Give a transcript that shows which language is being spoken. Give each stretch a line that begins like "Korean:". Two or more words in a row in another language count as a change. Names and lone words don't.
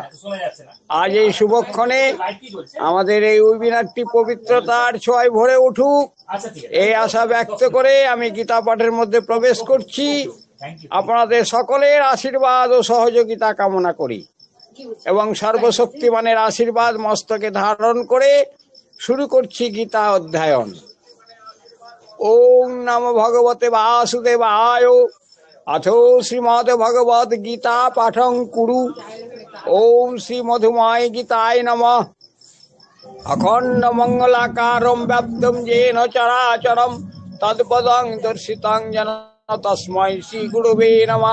Bangla: আজ এই শুভক্ষণে আমাদের এই ওয়েবিনারটি পবিত্রতার ছোঁয়ায় ভরে উঠুক এই আশা ব্যক্ত করে আমি গীতা পাঠের মধ্যে প্রবেশ করছি। আপনাদের সকলের আশীর্বাদ ও সহযোগিতা কামনা করি এবং সর্বশক্তিমানের আশীর্বাদ মস্তকে ধারণ করে শুরু করছি গীতা অধ্যয়ন।
Sanskrit: ওম নমো ভগবতে বাসুদেবায়। अथो श्रीमद् भगवद गीता पाठं कुरु। ओम श्री मधुमाय गीताय नमः। अखंड मंगलाकारं व्याप्तं येन चराचरं तत्पदं दर्शितं येन तस्मै श्री गुरुवे नमः।